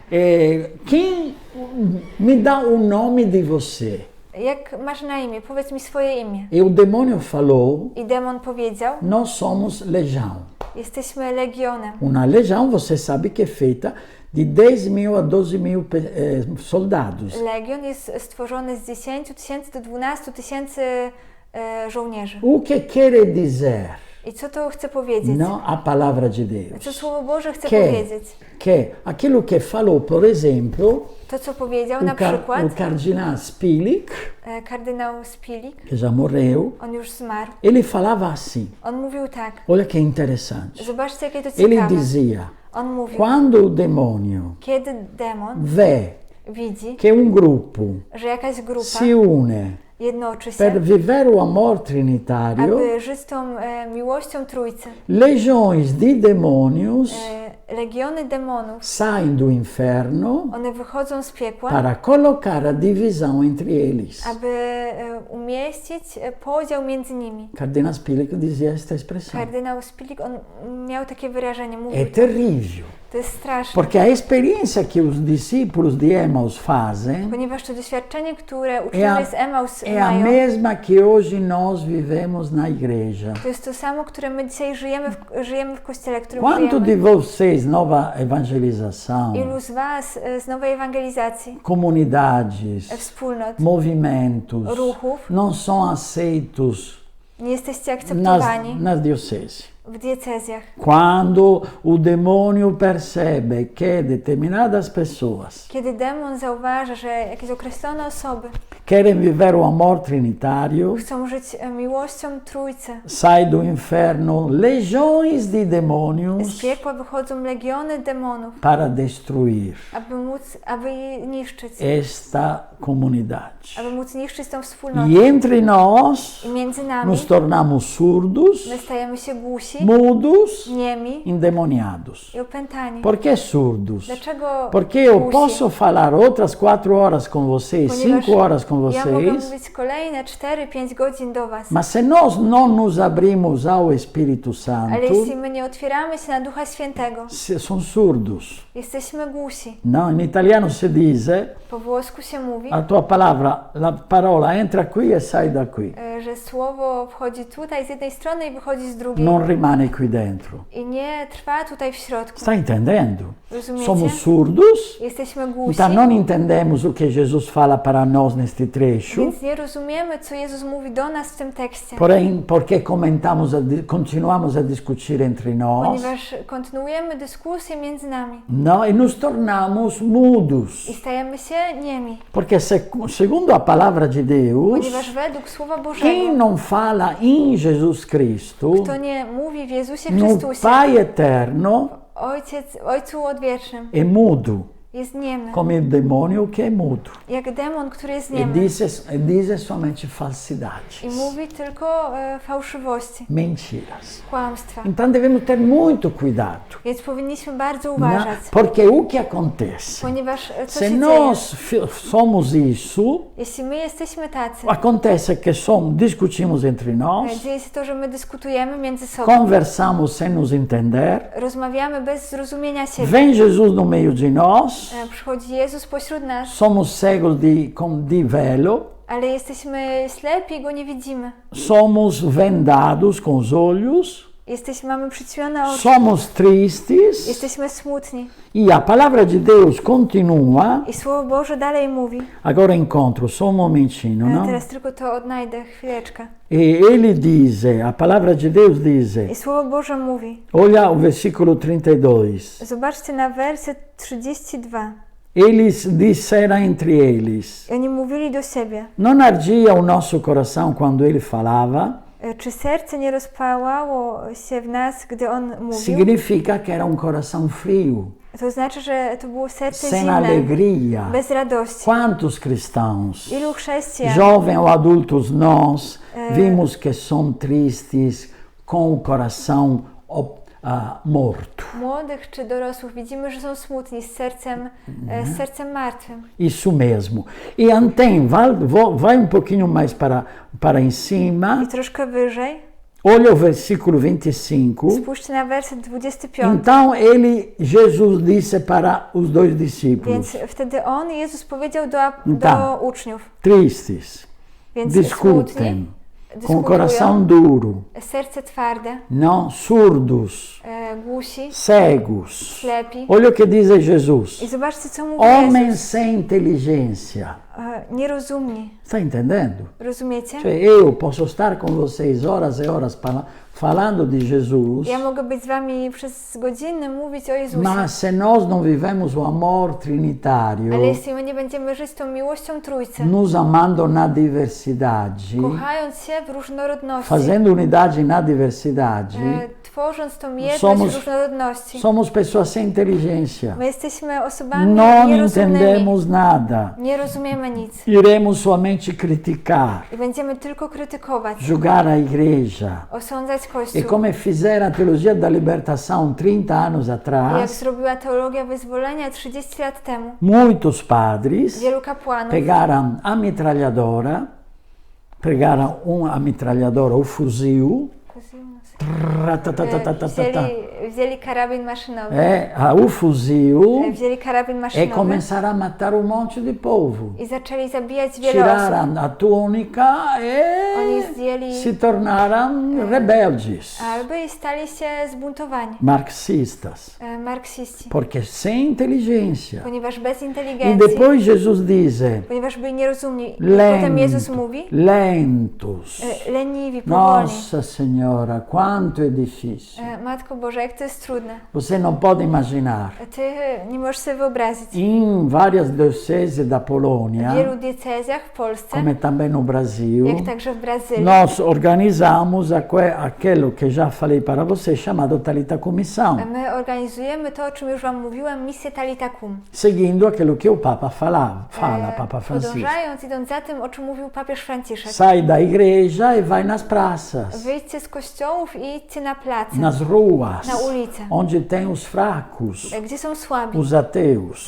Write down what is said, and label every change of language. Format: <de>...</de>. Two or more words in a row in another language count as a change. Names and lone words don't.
<pt>quem me dá o nome de você?</pt> <pl>jak masz na imię? Powiedz mi swoje imię.</pl> <pt>E o demônio falou:</pt> <pl>I demon powiedział,</pl> <pt>nós somos legião.</pt> <pl>jesteśmy legionem.</pl> <pt>Uma legião, você sabe que é feita de 10.000 a 12.000 soldados.</pt> <pl>Legion jest stworzony z 10 tysięcy do 12 tysięcy żołnierzy.</pl> <pt>O que quer dizer?</pt> <pl>I co to chce powiedzieć?</pl> <pt>Não a palavra de</pt> <pl>Co</pl> <pt>Deus.</pt> <pl>Słowo Boże chce</pl> <pt>Que,</pt> <pl>powiedzieć?</pl> <pt>que aquilo que falou, por exemplo,</pt> <pl>To, co powiedział na przykład</pl> <pt>o cardinal Spilak,</pt> <pl>kardynał Spilik,</pl> <pt>que já morreu,</pt> <pl>on już zmarł.</pl> <pt>ele falava assim.</pt> <pl>On mówił tak.</pl> <pt>Olha que interessante.</pt> <pl>Zobaczcie, jakie to</pl> <pt>Ele</pt> <pl>ciekawe.</pl> <pt>dizia:</pt> <pl>On mówił,</pl> <pt>quando o demônio</pt> <pl>kiedy demon</pl> <pt>vê</pt> <pl>widzi,</pl> <pt>que grupo</pt> <pl>że jakaś grupa</pl> <pt>se une</pt> <pl>jednoczy się,</pl> <pt>per viver o amor trinitário,</pt> <pl>aby żyć tą miłością Trójcy.</pl> <pt>legiões de demônios</pt> <pl>Legiony demonów,</pl> <pt>saem do inferno</pt> <pl>one wychodzą z piekła,</pl> <pt>para colocar a divisão entre eles.</pt> <pl>aby umieścić podział między nimi.</pl> <pt>Cardinal Spilak dizia esta expressão.</pt> <pl>Kardynał Spilik, on miał takie wyrażenie,</pl> <pt>É</pt> <pl>mówił,</pl> <pt>terrível,</pt> <pl>to jest straszne,</pl> <pt>porque a experiência que os discípulos de Emaús fazem</pt> <pl>ponieważ to doświadczenie, które uczniowie z Emaus</pl> <pt>é a</pt> <pl>mają,</pl> <pt>mesma que hoje nós vivemos na igreja.</pt> <pl>to jest to samo, które my dzisiaj żyjemy w Kościele, w którym</pl> <pt>Quanto de</pt> <pl>żyjemy.</pl> <pt>vocês, nova evangelização,</pt> <pl>Ilu z Was z nowej ewangelizacji,</pl> <pt>comunidades,</pt> <pl>wspólnot,</pl> <pt>movimentos,</pt> <pl>ruchów,</pl> <pt>não são aceitos</pt> <pl>nie jesteście akceptowani</pl> <pt>nas dioceses?</pt> <pl>w diecezjach?</pl> <pt>Quando o demônio percebe que determinadas pessoas</pt> <pl>Kiedy demon zauważa, że jakieś określone osoby</pl> <pt>querem viver o amor trinitário,</pt> <pl>chcą żyć miłością Trójcy,</pl> <pt>sai do inferno legiões de</pt> <pl>z</pl> <pt>demônios</pt> <pl>piekła wychodzą legiony demonów,</pl> <pt>para destruir</pt> <pl>aby je niszczyć,</pl> <pt>esta comunidade.</pt> <pl>aby móc niszczyć tą wspólnotę.</pl> <pt>E entre nós</pt> <pl>I między nami</pl> <pt>nos tornamos surdos,</pt> <pl>my stajemy się głusi,</pl> <pt>mudos,</pt> <pl>niemi</pl> <pt>endemoniados.</pt> <pl>i opętani.</pl> <pt>Por que surdos?</pt> <pl>Dlaczego</pl> <pt>Porque eu</pt> <pl>głusi?</pl> <pt>posso falar outras 4 horas com vocês,</pt> <pl>Ponieważ</pl> <pt>5 horas com</pt> <pl>ja mogę</pl> <pt>vocês,</pt> <pl>mówić kolejne 4-5 godzin do Was.</pl> <pt>mas se nós não nos abrimos ao Espírito</pt> <pl>Ale</pl> <pt>Santo,</pt> <pl>jeśli my nie otwieramy się na Ducha Świętego,</pl> <pt>são surdos.</pt> <pl>jesteśmy głusi.</pl> <pt>Não,</pt> <it>in italiano se dice,</it> <pl>Po włosku się mówi,</pl> <pt>a tua palavra,</pt> <it>la parola entra qui e sai da qui,</it> <pl>że słowo wchodzi tutaj z jednej strony i wychodzi z drugiej.</pl> <it>non rimane qui dentro.</it> <pl>I nie trwa tutaj w środku.</pl> <pt>Está entendendo?</pt> <pl>Rozumiecie?</pl> <pt>Somos surdos,</pt> <pl>Jesteśmy głusi,</pl> <pt>então não entendemos o que Jesus fala para nós neste trecho,</pt> <pl>więc nie rozumiemy, co Jezus mówi do nas w tym tekście.</pl> <pt>porém, porque continuamos a discutir entre nós,</pt> <pl>Ponieważ kontynuujemy dyskusję między nami</pl> <pt>não, e nos tornamos mudos,</pt> <pl>i stajemy się niemi.</pl> <pt>porque segundo a palavra de Deus,</pt> <pl>Ponieważ według Słowa</pl> <pt>quem</pt> <pl>Bożego,</pl> <pt>não fala em Jesus Cristo,</pt> <pl>kto nie mówi w Jezusie</pl> <pt>no</pt> <pl>Chrystusie,</pl> <pt>Pai eterno,</pt> <pl>Ojcu Odwiecznym,</pl> <pt>é mudo,</pt> <pl>jest niemy.</pl> <pt>como o demônio que é mudo.</pt> <pl>Jak demon, który jest</pl> <pt>E</pt> <pl>niemy.</pl> <pt>diz somente falsidades,</pt> <pl>I mówi tylko fałszywości,</pl> <pt>mentiras.</pt> <pl>kłamstwa.</pl> <pt>Então devemos ter muito cuidado,</pt> <pl>Więc powinniśmy bardzo</pl> <pt>né?</pt> <pl>uważać.</pl> <pt>Porque o que acontece?</pt> <pl>Ponieważ co</pl> <pt>Se</pt> <pl>się dzieje?</pl> <pt>nós somos isso,</pt> <pl>Jeśli my jesteśmy tacy,</pl> <pt>acontece que discutimos entre nós,</pt> <pl>dzieje się to, że my dyskutujemy między sobą,</pl> <pt>conversamos sem nos entender,</pt> <pl>rozmawiamy bez zrozumienia siebie.</pl> <pt>vem Jesus no meio de nós,</pt> <pl>Przychodzi Jezus pośród nas,</pl> <pt>somos cegos de velo,</pt> <pl>ale jesteśmy ślepi i Go nie widzimy.</pl> <pt>somos vendados com os olhos,</pt> <pl>Mamy przyćmione oczy.</pl> <pt>Somos tristes.</pt> <pl>Jesteśmy smutni.</pl> <pt>E a palavra de Deus continua.</pt> <pl>I Słowo Boże dalej mówi.</pl> <pt>Agora encontro só um momentinho, não?</pt> <pl>Teraz tylko to odnajdę, chwileczkę.</pl> <pt>E ele diz, a palavra de Deus diz.</pt> <pl>I Słowo Boże mówi.</pl> <pt>Olha o versículo 32.</pt> <pl>Zobaczcie na werset 32.</pl> <pt>Eles disseram entre eles.</pt> <pl>I oni mówili do siebie.</pl> <pt>Non ardia o nosso coração quando ele falava?</pt> <pl>Czy serce nie rozpałało się w nas, gdy on mówił?</pl> <pt>Significa que era um coração frio,</pt> <pl>To znaczy, że to było serce</pl> <pt>sem</pt> <pl>zimne,</pl> <pt>alegria.</pt> <pl>bez radości.</pl> <pt>Quantos cristãos,</pt> <pl>Ilu chrześcijan,</pl> <pt>jovens ou adultos, nós vimos que são tristes, com o coração morto.</pt> <pl>młodych czy dorosłych, widzimy, że są smutni, z sercem martwym.</pl> <pt>Isso mesmo. E Antem, vai um pouquinho mais para em cima.</pt> <pl>I troszkę wyżej,</pl> <pt>Olha o versículo 25.</pt> <pl>spójrzcie na werset 25.</pl> <pt>Então Jesus disse para os dois discípulos,</pt> <pl>Więc wtedy Jezus powiedział do Tak. uczniów,</pl> <pt>tristes,</pt> <pl>więc</pl> <pt>discutem,</pt> <pl>smutni,</pl> <pt>com o coração duro,</pt> <pl>serce twarde,</pl> <pt>não surdos,</pt> <pl>głusi,</pl> <pt>cegos.</pt> <pl>ślepi.</pl> <pt>Olha o que diz Jesus.</pt> <pl>I zobaczcie, co mówi</pl> <pt>Homens</pt> <pl>Jezus.</pl> <pt>sem inteligência.</pt> <pl>Nierozumni.</pl> <pt>Está entendendo?</pt> <pl>Rozumiecie?</pl> <pt>Cioè, eu posso estar com vocês horas e horas falando de Jesus,</pt> <pl>Ja mogę być z wami przez godziny, mówić o Jezusie.</pl> <pt>mas se nós não vivemos o amor trinitário,</pt> <pl>Ale jeśli my nie będziemy żyć tą miłością Trójcy,</pl> <pt>nos amando na diversidade,</pt> <pl>kochając się w różnorodności,</pl> <pt>fazendo unidade na diversidade,</pt> <pl>tworząc tą jedność</pl> <pt>Somos-</pt> <pl>w różnorodności,</pl> <pt>somos pessoas sem inteligência.</pt> <pl>my jesteśmy osobami</pl> <pt>Não</pt> <pl>nierozumnymi.</pl> <pt>entendemos nada.</pt> <pl>Nie rozumiemy nic.</pl> <pt>Iremos somente criticar,</pt> <pl>I będziemy tylko krytykować,</pl> <pt>julgar a igreja.</pt> <pl>osądzać</pl> <pt>E</pt> <pl>Kościół.</pl> <pt>come fizeram a teologia da libertação 30 anos</pt> <pl>Jak</pl> <pt>atrás,</pt> <pl>zrobiła teologia wyzwolenia 30 lat temu.</pl> <pt>muitos padres</pt> <pl>Wielu kapłanów</pl> <pt>pegaram a metralhadora, pegaram a metralhadora, o fuzil,</pt> <pl>wzięli karabin maszynowy.</pl> <pt>o fuzil,</pt> <pl>Wzięli karabin</pl> <pt>e</pt> <pl>maszynowy</pl> <pt>começaram a matar monte de povo.</pt> <pl>i zaczęli zabijać wiele osób.</pl> <pt>Tiraram a túnica</pt> <pl>Oni</pl> <pt>e</pt> <pl>zdjęli</pl> <pt>se tornaram rebeldes,</pt> <pl>albo i stali się zbuntowani.</pl> <pt>marxistas,</pt> <pl>Marksiści.</pl> <pt>porque sem inteligência.</pt> <pl>Ponieważ bez</pl> <pt>E</pt> <pl>inteligencji,</pl> <pt>depois Jesus diz,</pt> <pl>ponieważ byli nierozumni. Potem Jezus mówi,</pl> <pt>lentos.</pt> <pl>leniwi, powoli.</pl> <pt>Nossa Senhora, quanto é difícil.</pt> <pl>Matko Boża, jak to jest trudne.</pl> <pt>Você não pode imaginar.</pt> <pl>Ty nie możesz sobie wyobrazić.</pl> <pt>Em várias dioceses da</pt> <pl>W</pl> <pt>Polônia,</pt> <pl>wielu diecezjach w Polsce,</pl> <pt>como também no Brasil,</pt> <pl>jak także w Brazylii,</pl> <pt>nós organizamos aquilo que já falei para você, chamado Talita Comissão,</pt> <pl>my organizujemy to, o czym już wam mówiłem, misję Talita Cum.</pl> <pt>seguindo aquilo que o Papa fala, Papa Francisco.</pt> <pl>Podążając, idąc za tym, o czym mówił papież Franciszek.</pl> <pt>Sai da igreja e vai nas praças,</pt> <pl>Wyjdźcie z kościołów i idźcie na plac,</pl> <pt>nas ruas,</pt> <pl>na ulicę,</pl> <pt>onde tem os fracos,</pt> <pl>gdzie są słabi,</pl> <pt>os ateus,</pt>